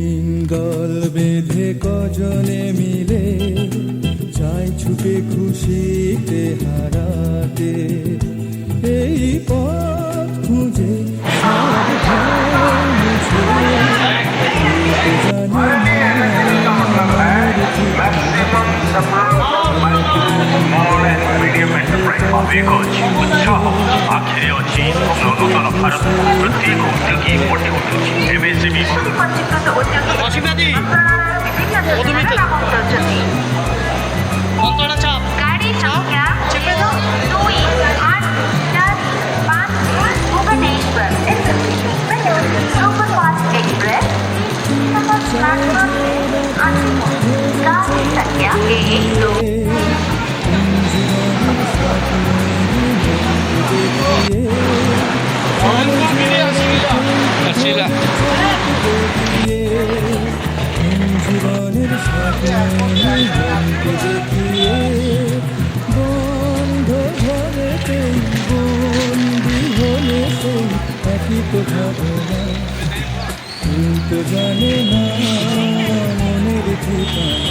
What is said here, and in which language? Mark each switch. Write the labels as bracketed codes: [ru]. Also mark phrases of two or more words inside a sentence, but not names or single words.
[bn] দল বেঁধে কজনে মিলে চাই ছুটে খুশিতে হারাতে, এই পথ খুঁজে [or] ଆଖିରେ ଅଛି ନୂତନ ଭାରତ ପ୍ରତ୍ୟେକ ଉଦ୍ୟୋଗୀ କୋଟି ଉଠୁଛି ଏମଏସଏମଇ [hi] गाड़ी संख्या 22810 भुवनेश्वर सुपरफास्ट एक्सप्रेस गाड़ी संख्या 112। [bn] জীবনের সাথে দেখিয়ে বন্ধ ঘরেতেই বন্দি হলে সেই একই তো ভাবনা, কিন্তু জানে না মনের ঠিকানা।